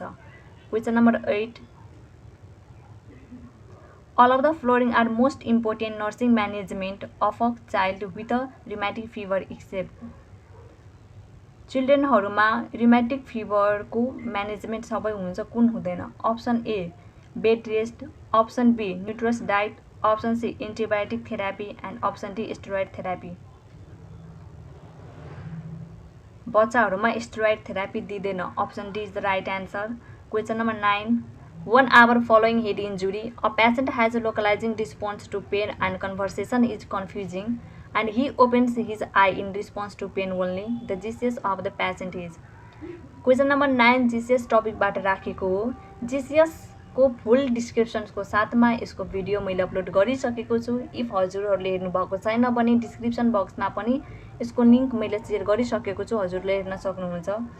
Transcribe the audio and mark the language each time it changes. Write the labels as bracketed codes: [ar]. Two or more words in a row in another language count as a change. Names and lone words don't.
[en] question number 8, all of the following are most important nursing management of a child with a rheumatic fever except [ne] चिल्ड्रेनहरुमा rheumatic fever को म्यानेजमेन्ट सबै हुन्छ, कुन हुँदैन? [en] option A bed rest, option B nutritious diet, option C antibiotic therapy and option D steroid therapy. [ne] बच्चाहरूमा स्टेरोइड थेरापी दिँदैन। [en] option D is the right answer. question number 9, 1 hour following head injury, a patient has a localizing response to pain and conversation is confusing and he opens his eye in response to pain only. The GCS of the patient is. question number 9 [ne] GCS टपिकबाट राखेको हो। GCS को [en] full description [ne] साथमा यसको भिडियो मैले अपलोड गरिसकेको छु। इफ हजुरहरूले हेर्नु भएको छैन भने [en] description box [ne] पनि यसको लिंक मैले शेयर गरिसकेको छु, हजुरले हेर्न सक्नुहुन्छ।